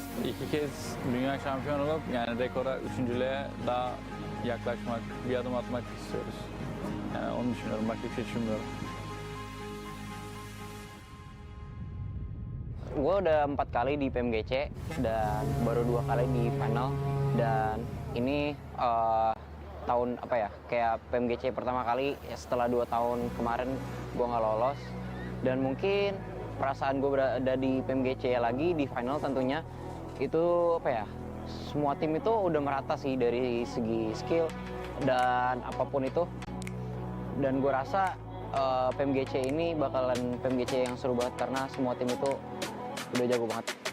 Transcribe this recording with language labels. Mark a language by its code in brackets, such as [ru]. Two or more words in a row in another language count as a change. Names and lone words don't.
[tr] 2 kez dünya şampiyonu olup yani rekora, 3.lüğe daha yaklaşmak, bir adım atmak istiyoruz. Yani onu düşünüyorum, başka bir şey düşünmüyorum. [id] Gue udah 4 kali di PMGC dan baru 2 kali di final, dan ini tahun kayak PMGC pertama kali setelah 2 tahun kemarin gue nggak lolos, dan mungkin perasaan gue berada di PMGC lagi di final tentunya itu semua tim itu udah merata sih dari segi skill dan apapun itu, dan gue rasa PMGC ini bakalan PMGC yang seru banget karena semua tim itu udah jago banget.